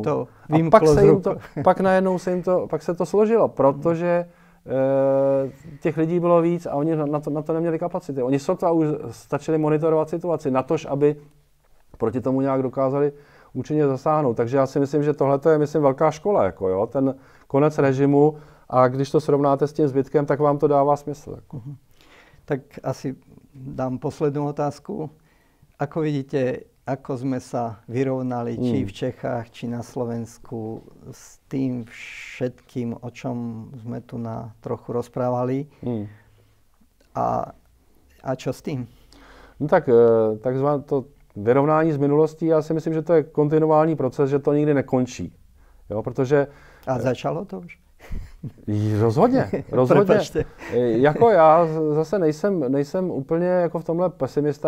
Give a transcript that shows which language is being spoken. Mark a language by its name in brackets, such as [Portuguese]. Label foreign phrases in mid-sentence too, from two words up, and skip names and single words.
[Czech] A pak najednou pak se to složilo, protože těch lidí bylo víc a oni na to neměli kapacity. Oni sotva už stačili monitorovat situaci, natož aby proti tomu nějak dokázali účinně zasáhnout. Takže já si myslím, že tohle je, myslím, velká škola, jako, jo? Ten konec režimu, a když to srovnáte s tím zbytkem, tak vám to dává smysl. Jako. [Slovak] Tak asi dám poslednú otázku. Ako vidíte, ako sme sa vyrovnali či v Čechách, či na Slovensku s tým všetkým, o čom sme tu trochu rozprávali? A čo s tým? [Czech] No tak takzvané to vyrovnání z minulostí, já si myslím, že to je kontinuální proces, že to nikdy nekončí. Jo, protože... A začalo to už? Rozhodně. Jako já zase nejsem úplně jako v tomhle pesimista.